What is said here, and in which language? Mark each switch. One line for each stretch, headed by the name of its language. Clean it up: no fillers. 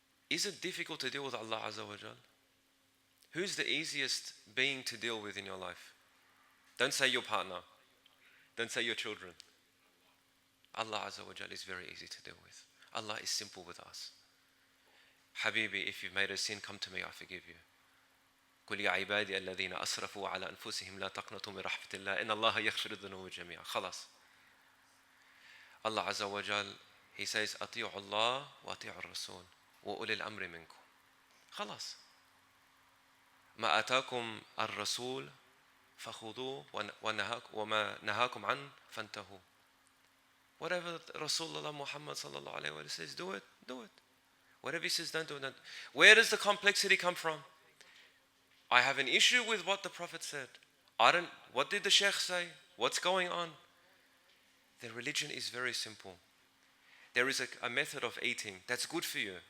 English: Is it difficult to deal with Allah Azza wa Jal? Who's the easiest being to deal with in your life? Don't say your partner. Don't say your children. Allah Azza wa Jal is very easy to deal with. Allah is simple with us. Habibi, if you've made a sin, come to me, I forgive you.
Arabic: قل يا عبادي الذين أسرفوا على أنفسهم لا تقنطوا من رحمة الله إن الله يغفر الذنوب جميعا. خلاص.
English: Allah Azza wa Jal, He says,
Arabic: أطيعوا الله وأطيعوا الرسول وأولي الأمر منكم. خلاص. ما أتاكم الرسول فخذوه وما نهاكم عنه فانتهوا.
English: Whatever Rasulullah Muhammad sallallahu alayhi wa sallam says, do it, do it. Whatever he says, don't do it. Where does the complexity come from? I have an issue with what the Prophet said. What did the Sheikh say? What's going on? The religion is very simple. There is a method of eating that's good for you.